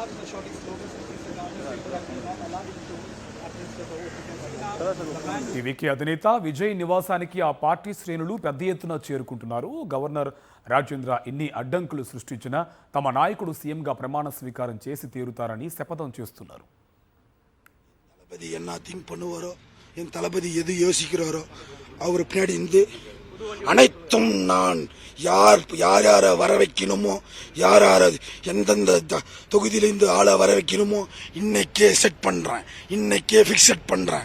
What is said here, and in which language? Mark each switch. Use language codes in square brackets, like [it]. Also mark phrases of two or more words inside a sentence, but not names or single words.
[en] shouting slogans and things like that. People are not allowed to administer the vote. [te] టీవీకి అధినేత విజయ్ నివాసానికి ఆ పార్టీ శ్రేణులు పెద్ద ఎత్తున చేరుకుంటున్నారు. గవర్నర్ రాజేంద్ర ఎన్ని అడ్డంకులు సృష్టించినా తమ నాయకుడు సీఎంగా ప్రమాణ స్వీకారం చేసి తీరుతారని శపథం చేస్తున్నారు. [ta] தளபதி என்ன திங்க் பண்ணுவாரோ, என் தளபதி எது யோசிக்கிறாரோ அவர் பின்னாடி இருந்து அனைத்தும் நான் யார் யார வர வைக்கணுமோ, யார் எந்தெந்த தொகுதியிலிருந்து ஆளை வர வைக்கணுமோ இன்னைக்கே செட் பண்றேன், இன்னைக்கே பிக்ஸ் பண்றேன்.